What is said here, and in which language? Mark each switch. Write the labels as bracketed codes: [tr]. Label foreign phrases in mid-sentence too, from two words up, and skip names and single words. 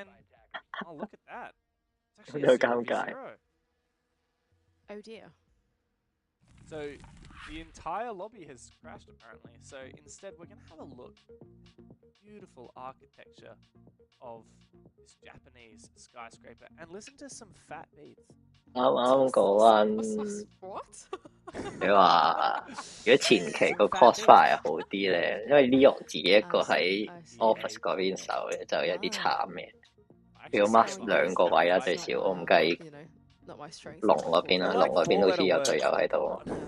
[en] Oh, look at that! It's actually [yue] 有尷尬。 [en] Oh dear. So The entire lobby has crashed apparently. So instead, we're going to have a look. Beautiful architecture of this Japanese skyscraper and listen to some fat beats. [yue] 啱啱講你話如果前期個 crossfire 好啲咧，因為 Leon 自己一個喺 office 嗰邊守嘅，就有啲慘嘅。要 mark 2個位啦最少，我唔計龍嗰邊啦，龍嗰邊好似有隊友喺度。